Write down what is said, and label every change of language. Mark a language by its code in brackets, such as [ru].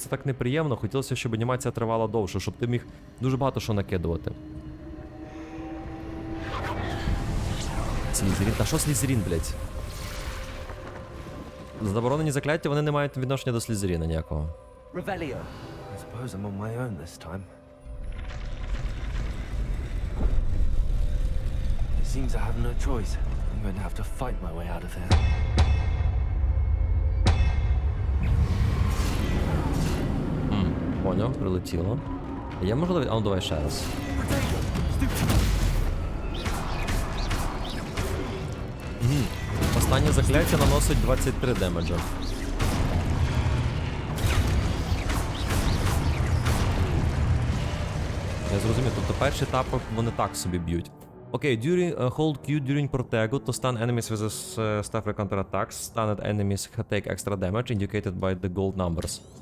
[uk] Це так неприємно, хотілося, щоб анімація тривала довше, щоб ти міг дуже багато що накидувати. Слізерін? Та що Слізерін, блядь? Заборонені закляття, вони не мають відношення до Слізеріна ніякого. [en] Revelio. I suppose I'm on my own this time. It seems I have no choice. I'm going to have to fight my way out of here. [uk] Поняв, прилетіло. Я можливо... А ну давай ще раз. Останнє закляття наносить 23 демеджа. Я зрозумів, тобто перші етапи вони так собі б'ють. [en] Окей, hold Q during protego to stun enemies with a staff counter attacks. Stunned enemies take extra damage indicated by the gold numbers.